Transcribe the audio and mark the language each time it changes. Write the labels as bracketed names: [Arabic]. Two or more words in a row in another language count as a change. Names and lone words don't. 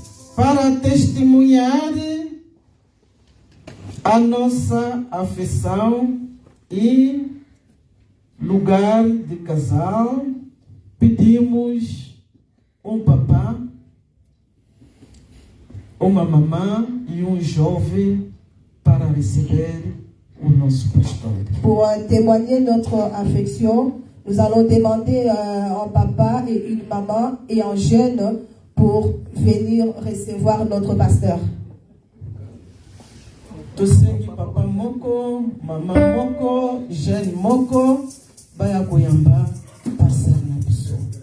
[Portuguese] para testemunhar a nossa afeição e lugar de casal, pedimos um papá, uma mamã e um jovem para receber o nosso pastor. [French] Pour témoigner notre affection, nous allons demander un papa et une maman et un jeune pour venir recevoir notre pasteur. [Lingala] Tosengi papa moko, mama moko, jeune moko, baya koyamba pasteur na biso.